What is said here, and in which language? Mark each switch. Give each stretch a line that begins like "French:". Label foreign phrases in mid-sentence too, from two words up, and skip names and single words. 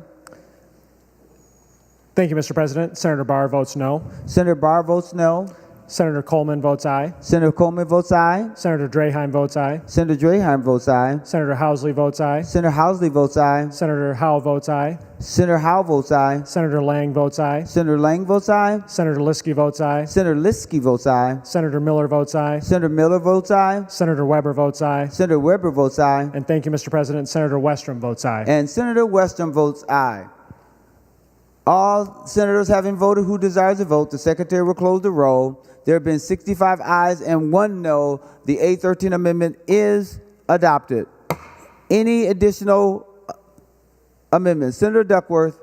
English: Thank you, Mr. President. Senator Barr votes no. Senator Barr votes no. Senator Coleman votes aye. Senator Coleman votes aye. Senator Draheim votes aye. Senator Draheim votes aye. Senator Housley votes aye. Senator Housley votes aye. Senator Howe votes aye. Senator Howe votes aye. Senator Lang votes aye. Senator Lang votes aye. Senator Liskey votes aye. Senator Liskey votes aye. Senator Miller votes aye. Senator Miller votes aye. Senator Weber votes aye. Senator Weber votes aye. And thank you, Mr. President. Senator Westrom votes aye. And Senator Westrom votes aye. All senators having voted who desires to vote, the secretary will close the roll. There have been 65 ayes and 1 no. The A13 amendment is adopted. Any additional amendments? Senator Duckworth.